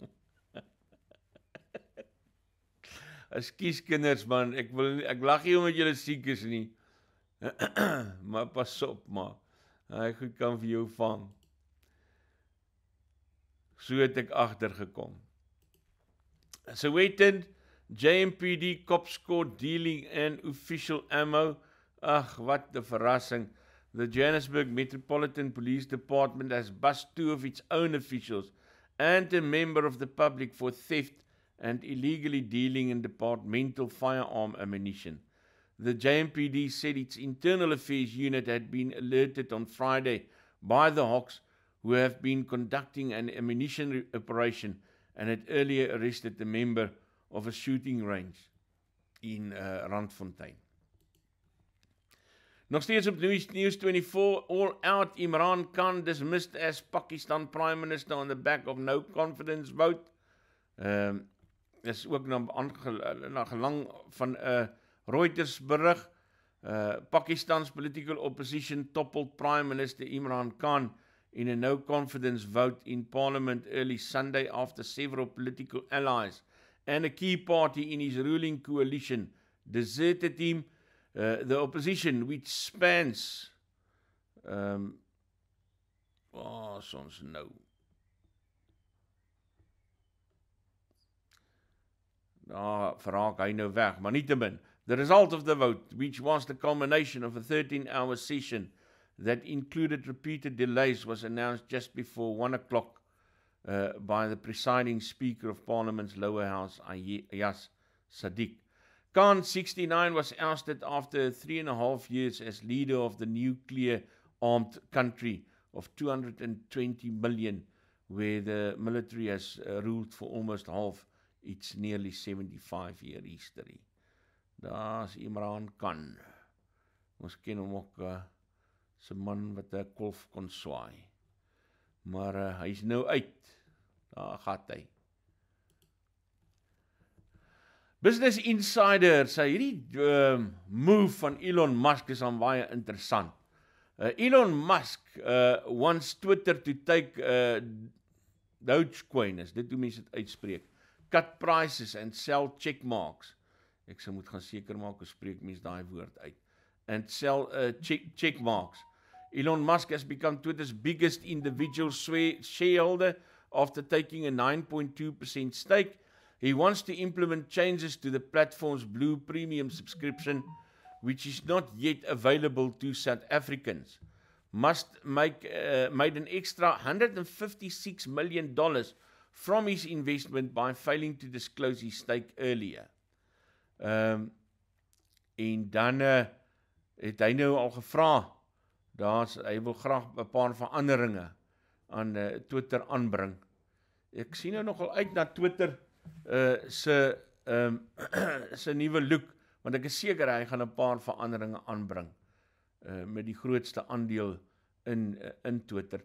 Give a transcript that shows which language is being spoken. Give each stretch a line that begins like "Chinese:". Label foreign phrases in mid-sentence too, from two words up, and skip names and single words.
Afrikaans: Ekskuus kinders man, ek lag nie omdat julle siek is nie. Maar pas op maar. Hy goed kan vir jou vang. So het ek agtergekom. Sowetan,
English: JMPD cops caught dealing in official ammo.
Afrikaans: Ag, wat 'n verrassing.
English: The Johannesburg Metropolitan Police Department has bust 2 of its own officials and a member of the public for theft and illegally dealing in departmental firearm ammunition. The JMPD said its internal affairs unit had been alerted on Friday by the Hawks, who have been conducting an ammunition operation and had earlier arrested a member of a shooting range in Randfontein.
Afrikaans: Nog steeds op
English: News 24, all out Imran Khan dismissed as Pakistan Prime Minister on the back of no confidence vote.
Afrikaans: Is ook na gelang van Reuters berig.
English: Pakistan's political opposition toppled Prime Minister Imran Khan in a no confidence vote in parliament early Sunday after several political allies and a key party in his ruling coalition deserted him. The opposition, which spans
Afrikaans: soms nou. Daar verraak hy nou weg, maar nietemin.
English: The result of the vote, which was the culmination of a 13-hour session that included repeated delays, was announced just before 1 o'clock by the presiding Speaker of Parliament's lower house, Ayaz Sadiq. Khan, 69, was ousted after 3.5 years as leader of the nuclear-armed country of 220 million, where the military has ruled for almost half its nearly 75-year history.
Afrikaans: Daar's Imran Khan. Ons ken hom ook as 'n man wat 'n kolf kon swaai. Maar hy's nou uit. Daar gaan hy. Business Insider sê hierdie move van Elon Musk is aan baie interessant.
English: Elon Musk wants Twitter to take Dogecoin,
Afrikaans: is dit hoe mense dit uitspreek,
English: cut prices and sell checkmarks.
Afrikaans: Ek sou moet gaan seker maak hoe spreek mense daai woord uit.
English: And sell checkmarks. Elon Musk has become Twitter's biggest individual shareholder after taking a 9.2% stake. He wants to implement changes to the platform's Blue Premium subscription, which is not yet available to South Africans. Musk made an extra $156 million from his investment by failing to disclose his stake earlier.
Afrikaans: En dan het hy nou al gevra, hy wil graag 'n paar veranderinge aan Twitter aanbring. Ek sien nou nogal uit na Twitter se nuwe look, want ek is seker hy gaan 'n paar veranderinge aanbring met die grootste aandeel in Twitter.